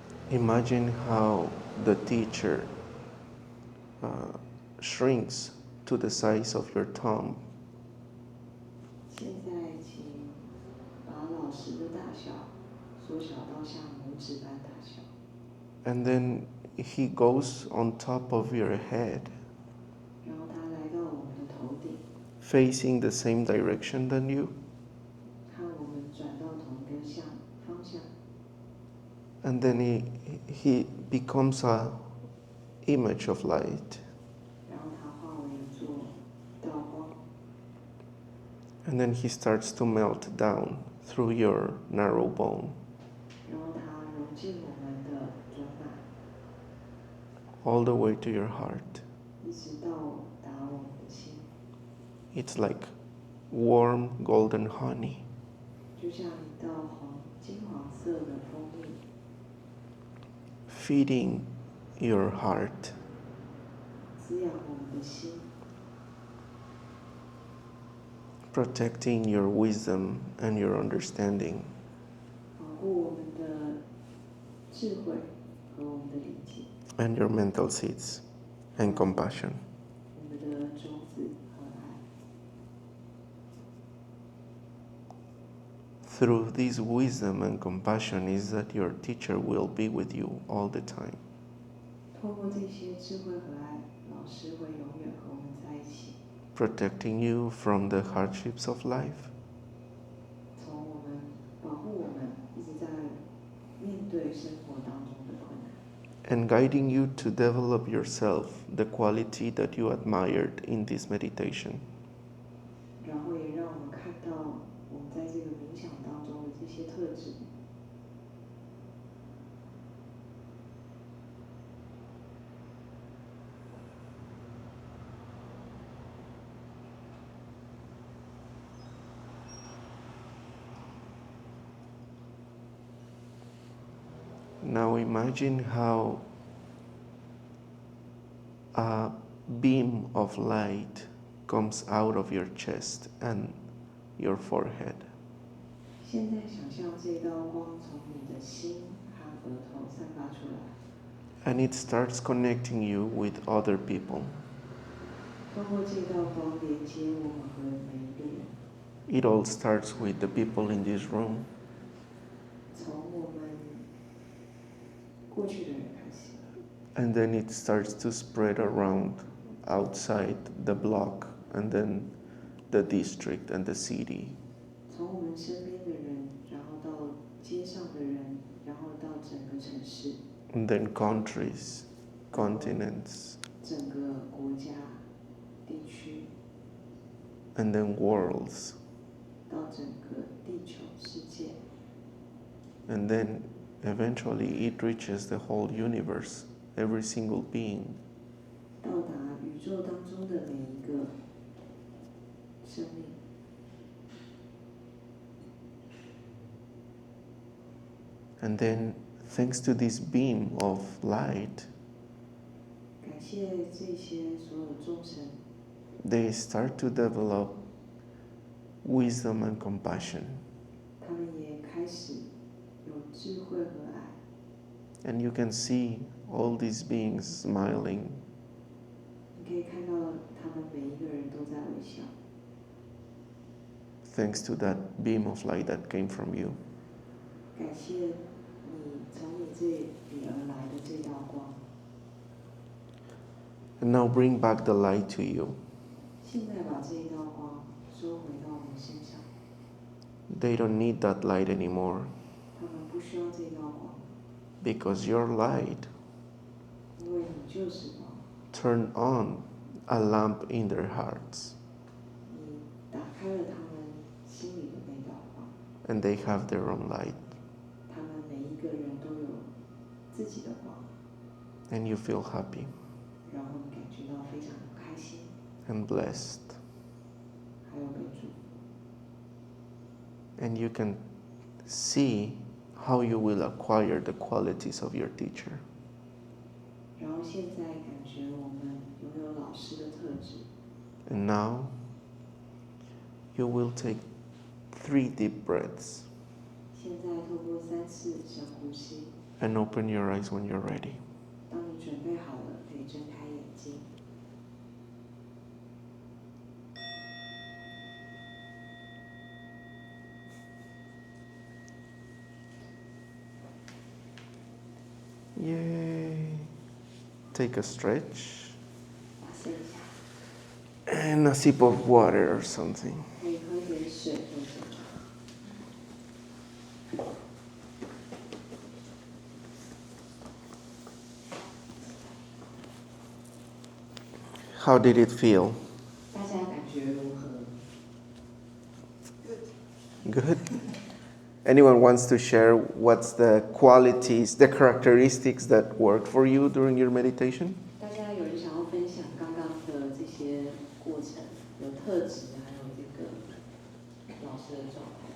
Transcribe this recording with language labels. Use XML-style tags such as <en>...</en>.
<en>Imagine how the teacher shrinks to the size of your thumb.</en> <zh>现在请把老师的大小缩小到像拇指般大小，</zh> <en>And then he goes on top of your head.</en> <zh>然后他来到</zh> <en>facing the same direction than you.</en> <zh>看我们转到同一个方向，</zh> <en>And then he becomes a image of light.</en> <zh>然后它化为一座道光，</zh> <en>And then he starts to melt down through your narrow bone,</en> <zh>然后它融进我们的人脉，</zh> <en>all the way to your heart.</en> <zh>一直到达我们的心，</zh> <en>It's like warm golden honey.</en> <zh>就像一道金黄色的蜂蜜，</zh> <en>Feeding your heart.</en> <zh>滋养我们的心，</zh> <en>Protecting your wisdom and your understanding.</en> <zh>保护我们的智慧和我们的理解，</zh> <en>And your mental seeds and compassion.</en> <zh>我们的种子和爱。</zh> <en>Through this wisdom and compassion is that your teacher will be with you all the time.</en> <zh>透过这些智慧和爱，老师会永远和我们在一起，</zh> <en>Protecting you from the hardships of life.</en> <zh>从我们保护我们一直在面对生活当中的困难，</zh> <en>And guiding you to develop yourself, the quality that you admired in this meditation.</en> <zh>然后也让我们看到我们在这个冥想当中的这些特质。</zh> <en>Now imagine how a beam of light comes out of your chest and your forehead.</en> <zh>现在想象这道光从你的心和额头散发出来，</zh> <en>And it starts connecting you with other people.</en> <zh>透过这道光连接我们和每一个人，</zh> <en>It all starts with the people in this room.</en> <zh>从我们过去的人开始，</zh> <en>And then it starts to spread around outside the block and then the district and the city.</en> <zh>从我们身边的人，然后到街上的人，然后到整个城市，</zh> <en>And then countries, continents,</en> <zh>整个国家、地区，</zh> <en>and then worlds.</en> <zh>到整个地球世界，</zh> <en>And then eventually it reaches the whole universe, every single being.</en> <zh>到达宇宙当中的每一个生命。</zh> <en>And then, thanks to this beam of light,</en> <zh>感谢这些所有众生，</zh> <en>they start to develop wisdom and compassion.</en> <zh>他们也开始有智慧和爱。</zh> <en>And you can see all these beings smiling.</en> <zh>你可以看到他们每一个人都在微笑，</zh> <en>Thanks to that beam of light that came from you.</en> <zh>感谢你从你这里而来的这道光。</zh> <en>And now bring back the light to you.</en> <zh>现在把这一道光收回到我们身上，</zh> <en>They don't need that light anymore</en> <zh>他们不需要这道光，</zh> <en>because your light</en> <zh>因为你就是光，</zh> <en>turned on a lamp in their hearts.</en> <zh>你打开了他们心里的那道光，</zh> <en>And they have their own light.</en> <zh>他们每一个人都有自己的光，</zh> <en>And you feel happy</en> <zh>然后你感觉到非常的开心，</zh> <en>and blessed.</en> <zh>还有被祝福。</zh> <en>And you can see how you will acquire the qualities of your teacher.</en> <zh>然后现在感觉我们拥有老师的特质，</zh> <en>And now you will take 3 deep breaths</en> <zh>现在透过3次深呼吸，</zh> <en>and open your eyes when you're ready.</en> <zh>当你准备好了，可以睁开眼睛。</zh> <en>Yay! Take a stretch</en> <zh>拉伸一下，</zh> <en>And a sip of water or something.</en> <zh>可以喝一点水或者。</zh> <en>How did it feel?</en> <zh>大家感觉如何？</zh> <en>Good. Anyone wants to share what's the qualities, the characteristics that worked for you during your meditation?</en> <zh>大家有人想要分享刚刚的这些过程，有特质，还有这个老师的状态。</zh>